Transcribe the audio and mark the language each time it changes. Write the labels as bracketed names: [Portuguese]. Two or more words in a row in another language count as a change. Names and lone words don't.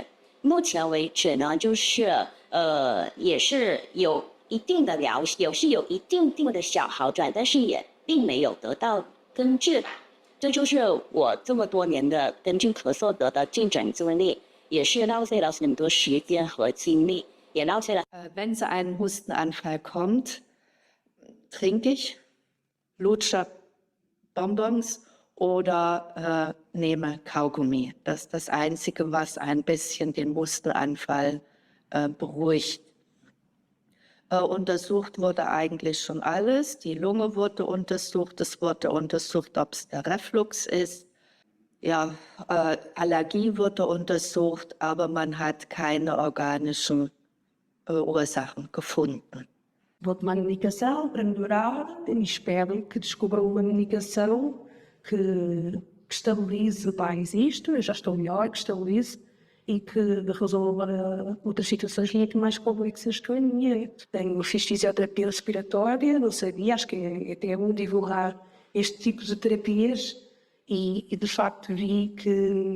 [Chinese] 目前为止呢，就是也是有一定的有一定的小好转，但是也并没有得到根治。这就是我这么多年的根据咳嗽得的进诊经历，也是浪费了很多时间和精力，也浪费了。 [German] Wenn so ein Hustenanfall kommt, trinke ich, lutsche Bonbons oder nehme Kaugummi. Das ist das Einzige, was ein bisschen den Hustenanfall beruhigt. Untersucht wurde eigentlich schon alles. Die Lunge wurde untersucht, es wurde untersucht, ob es der Reflux ist. Ja, Allergie wurde untersucht, aber man hat keine organischen Ursachen gefunden. [Portuguese] Vou tomar medicação para melhorar e espero que descubram uma medicação que estabilize mais isto, eu já estou melhor, que estabilize e que resolva outras situações muito mais complexas que a minha. Fiz fisioterapia respiratória, não sabia, acho que é até bom divulgar este tipo de terapias e de facto vi que